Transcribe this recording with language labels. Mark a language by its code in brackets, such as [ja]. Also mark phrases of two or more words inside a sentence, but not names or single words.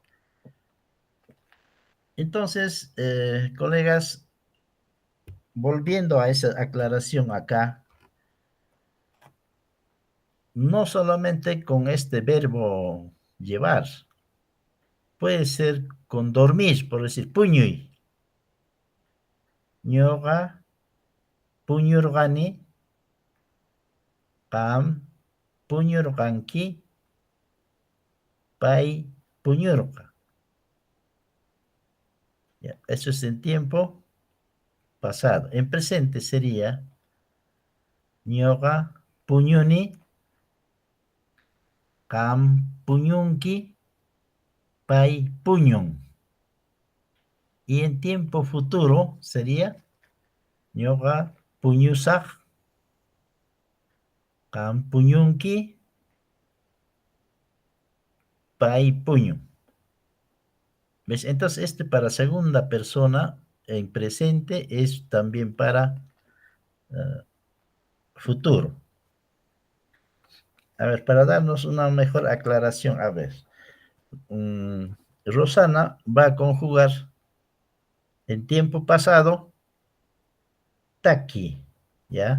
[es] Entonces, colegas, volviendo a esa aclaración acá, no solamente con este verbo llevar, puede ser con dormir, por decir [qu] puñuy, ñoga, puñurgani, pam, puñurganki, pay, puñurga. [es] Ya, eso es en tiempo pasado. En presente sería [qu] ñoga, puñuni, cam, puñunki, pay, puñun. [es] Y en tiempo futuro sería [qu] ñoga, puñusaq, cam, puñunki, pay, puñun. [es] ¿Ves? Entonces, este para segunda persona en presente es también para futuro. A ver, para darnos una mejor aclaración, a ver, Rosana va a conjugar en tiempo pasado taki, ¿ya?